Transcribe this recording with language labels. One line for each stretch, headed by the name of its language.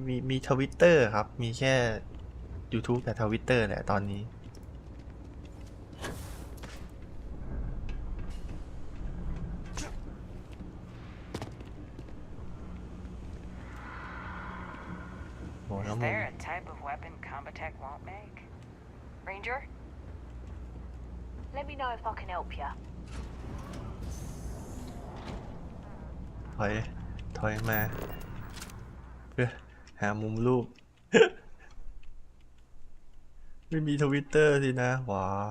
Thai: มีทวิตเตอร์ครับมีแค่ YouTube แต่ทวิตเตอร์แหละตอนนี้โหแล้ว
English: Is there a type of weapon Combatech won't make? Ranger? Let me know if I can help you.
Thai: ถอยมาเพื่อหามุมรูป ไม่มีทวิตเตอร์สินะหวา